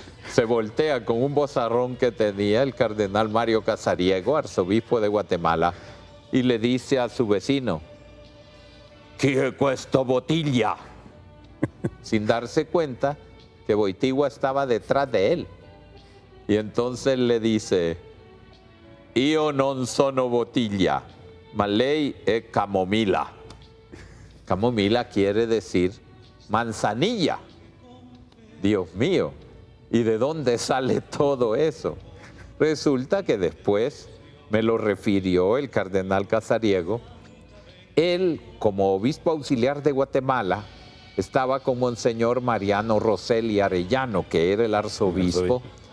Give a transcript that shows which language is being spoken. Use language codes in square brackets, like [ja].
[es] Se voltea con un vozarrón que tenía el cardenal Mario Casariego, arzobispo de Guatemala, y le dice a su vecino, ¿qué cuesta botella? Sin darse cuenta que Wojtyła estaba detrás de él. Y entonces le dice, [it] io non sono bottiglia, ma lei è camomila. [es] Camomila quiere decir manzanilla. Dios mío, ¿y de dónde sale todo eso? Resulta que después me lo refirió el cardenal Casariego. Él, como obispo auxiliar de Guatemala, estaba con Monseñor Mariano Rosselli Arellano, que era el arzobispo.